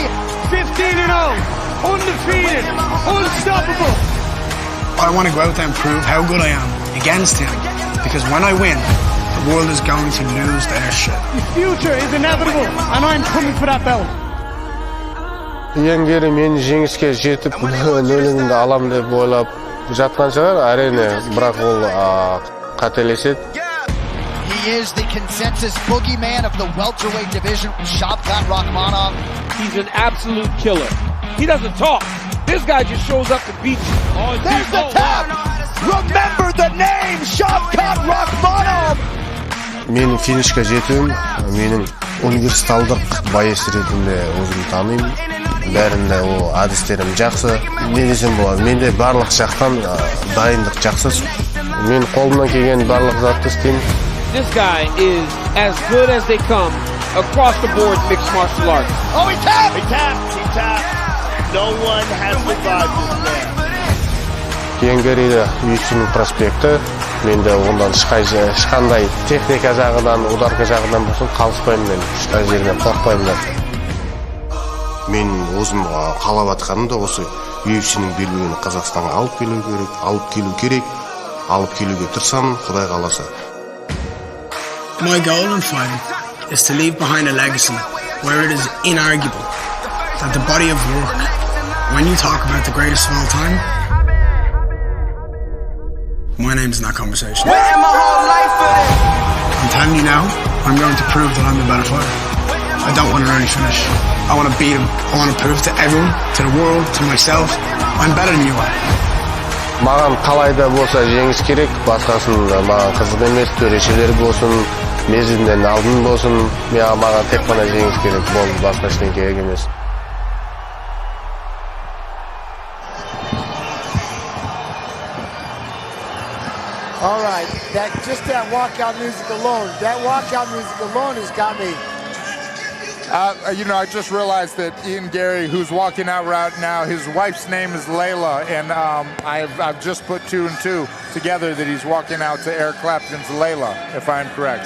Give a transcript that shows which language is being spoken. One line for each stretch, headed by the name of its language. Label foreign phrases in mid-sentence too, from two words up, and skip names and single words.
English: 15-0, undefeated, unstoppable. I want to go out there and prove how good I am against him, because when I win, the world is going to lose their shit. The future is inevitable, and I'm coming for that belt.
Kazakh: Ian Gary meni жеңіске жетіп нөлігімді алам деп ойлап жатқан шығар, әрине, бірақ ол қателеседі.
English: He is the consensus boogeyman of the welterweight division, Shavkat Rakhmonov. He's an absolute killer. He doesn't talk. This guy just shows up to beat you. There's the tap! Remember the name, Shavkat Rakhmonov!
Kazakh: Менің финишке жетуім, менің универсалдық байыс ретінде өзім танимын. Бәрінде ол әдістерім жақсы. Не десем болады, менде барлық жақтан дайындық жақсы. Мен қолымнан келген барлық затты істеймін.
English: This guy is as good as they come across the board mixed martial arts. Oh, he tapped! He tapped. No one has survived this man.
Kazakh: Ian Gary'de UFC проспекті. Менде ондан ешқандай техника жағынан, ударка жағынан болсын қалыспаймын мен. Ешқай жерден қорқпаймын. Мен өзім қалап атқаным да осы UFC-нің белбеуін Қазақстанға алып келуге тырысамын, Құдай қаласа.
English: My goal in fighting is to leave behind a legacy where it is inarguable that the body of work, when you talk about the greatest of all time, my name's in that conversation. I'm telling you now, I'm going to prove that I'm a better fighter. I don't want an early finish. I want to beat him. I want to prove to everyone, to the world, to myself, I'm better than you are.
Kazakh: Маған қалайда болса жеңіс керек, басқасын маған қызық емес, төрешелер болсын, мезгілінен алдын болсын, маған тек қана жеңіс керек, болды, басқа ештеңе керек емес.
English: All right, that walkout music alone has got me You know, I just realized that Ian Gary, who's walking out right now, his wife's name is Layla, and I've just put 2 and 2 together that he's walking out to Eric Clapton's Layla, if I'm correct.